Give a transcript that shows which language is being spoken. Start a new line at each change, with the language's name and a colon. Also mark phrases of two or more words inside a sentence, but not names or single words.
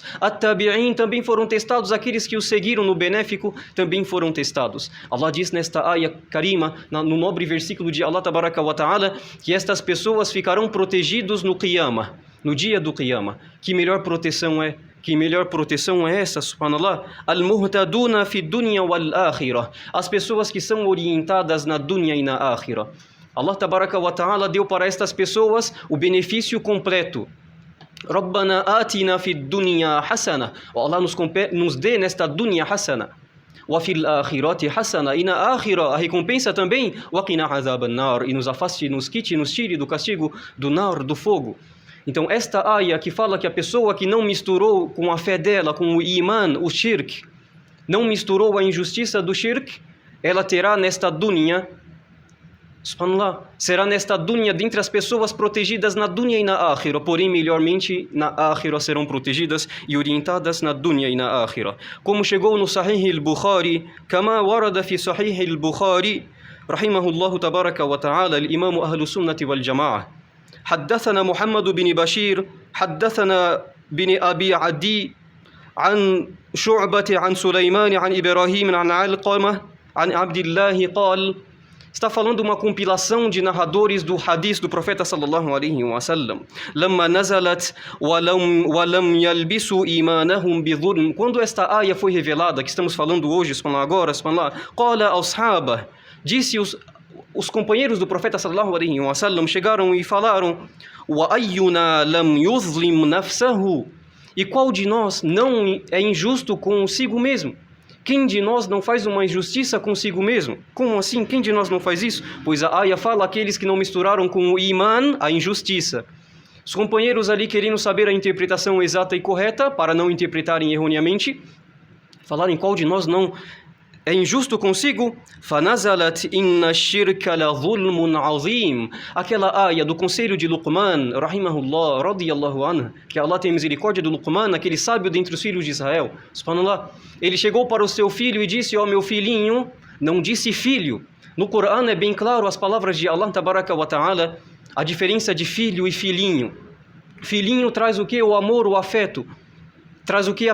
Portuguese: At-Tabi'in também foram testados, aqueles que os seguiram no benéfico também foram testados. Allah diz nesta
Arabic: آية كريمة,
Portuguese: no nobre versículo de
Arabic: الله تبارك وتعالى,
Portuguese: que estas pessoas ficarão protegidos no Qiyamah, no dia do Qiyamah. Que melhor proteção é? Que melhor proteção é essa, subhanallah?
Arabic: المهتدون في الدنيا والآخرة,
Portuguese: as pessoas que são orientadas na dunya e na akhirah.
Arabic: الله تبارك وتعالى
Portuguese: deu para estas pessoas o benefício completo.
Arabic: ربنا آتنا في الدنيا حسنة, Allah
Portuguese: nos dê nesta
Arabic: دنيا حسنة. وفي الآخرة حسنة,
Portuguese: e na akhirah a recompensa também.
Arabic: وقنا عذاب النار,
Portuguese: e nos afaste, nos quite, nos tire do castigo do nar, do fogo. Então, esta ayah que fala que a pessoa que não misturou com a fé dela, com o iman, o shirk, não misturou a injustiça do shirk, ela terá nesta dunya, subhanallah, será nesta dunya dentre as pessoas protegidas na dunya e na akhirah, porém melhormente na akhirah serão protegidas e orientadas na dunya e na akhirah. Como chegou no
Arabic: صحيح البخاري، كما ورد في صحيح البخاري، رحمه الله تبارك وتعالى، الإمام أهل السنة والجماعة. حدثنا محمد بن بشير حدثنا بن أبي عدي عن شعبة عن سليمان عن إبراهيم عن علقمة عن عبد الله قال.
Portuguese: Está falando uma compilação de narradores do hadith do profeta
Arabic: صلى الله عليه وسلم. لما نزلت ولم يلبسوا إيمانهم بظلم.
Portuguese: Quando esta ayah foi revelada, que estamos falando hoje, agora,
Arabic: قال أصحابه,
Portuguese: disse os companheiros do profeta
Arabic: صلى الله عليه وسلم
Portuguese: chegaram e falaram:
Arabic: وأينا لم يظلم نفسه,
Portuguese: e qual de nós não é injusto consigo mesmo? Quem de nós não faz uma injustiça consigo mesmo? Como assim? Quem de nós não faz isso? Pois a ayah fala aqueles que não misturaram com o iman a injustiça. Os companheiros ali, querendo saber a interpretação exata e correta, para não interpretarem erroneamente, falaram: qual de nós não é injusto consigo?
Arabic: فَنَزَلَتْ إِنَّ الشِّرْكَ لَظُلْمٌ عَظِيمٌ.
Portuguese: Aquela ayah do conselho de Luqman, rahimahullah,
Arabic: رضي الله عنه,
Portuguese: que Allah tem misericórdia do Luqman, aquele sábio dentre os filhos de Israel. Subhanallah. Ele chegou para o seu filho e disse: ó meu filhinho, não disse filho. No Corão é bem claro as palavras de
Arabic: الله تبارك وتعالى,
Portuguese: a diferença de filho e filhinho. Filhinho traz o que? O amor, o afeto. Traz o que?